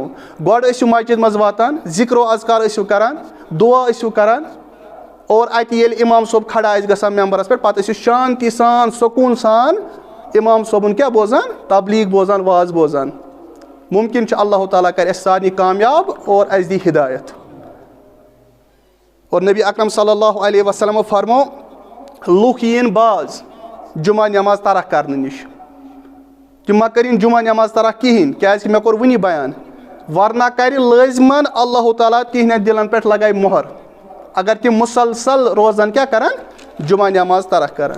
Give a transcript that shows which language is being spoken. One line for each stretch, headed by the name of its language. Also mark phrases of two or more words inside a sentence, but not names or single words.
Kashmiri: گۄڈٕ ٲسِو مسجد منٛز واتان ذِکرو اذکار ٲسِو کران دعا ٲسِو کران اور اتہِ ییٚلہِ اِمام صٲب کھڑا آسہِ گژھان ممبرس پٮ۪ٹھ پتہٕ ٲسِو شانتی سان سکوٗن سان اِمام صٲبُن کیٛاہ بوزان تبلیٖغ بوزان واز بوزان. مُمکِن چھُ اللہ تعالیٰ کرِ اَسہِ سارنٕے کامیاب اور اَسہِ دی ہدایت. اور نبی اکرم
Arabic: صلی اللہ علیہ وسلمو
Kashmiri: فرمو لُکھ یِیِن باز جمعہ نٮ۪ماز ترک کرنہٕ نِش. تِم مہ کٔرِنۍ جمعہ نٮ۪ماز ترک کِہیٖنۍ کیٛازِکہِ مےٚ کوٚر وُنی بیان ورنہ کرِ لٲزمن اللہ تعالیٰ تِہنٛدٮ۪ن دِلن پٮ۪ٹھ لگایہِ مۄہر اگر تِم مُسلسل روزان کیٛاہ کران جمعہ نٮ۪ماز ترک کران.